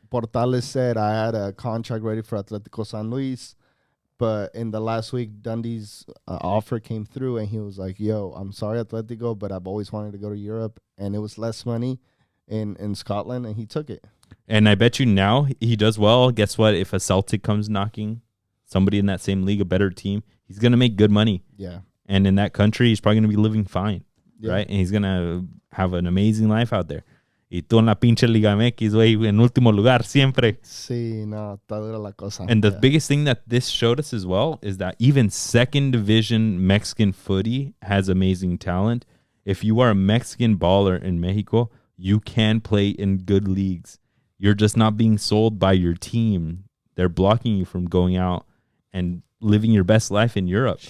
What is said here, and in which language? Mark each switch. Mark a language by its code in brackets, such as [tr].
[en] Portales said, I had a contract ready for Atlético San Luis, but in the last week, Dundee's offer came through, and he was like, yo, I'm sorry, Atlético, but I've always wanted to go to Europe, and it was less money in Scotland, and he took it. And I bet you now he does well. Guess what? If a Celtic comes knocking, somebody in that same league, a better team, he's going to make good money. Yeah. And in that country, he's probably going to be living fine, yeah. right? And he's going to have an amazing life out there. [es] Y tú en la pinche Liga MX, güey, en último lugar, siempre. Sí, no, está dura la cosa. [en] And the biggest thing that this showed us as well is that even second division Mexican footy has amazing talent. If you are a Mexican baller in Mexico, you can play in good leagues. You're just not being sold by your team. They're blocking you from going out and living your best life in Europe.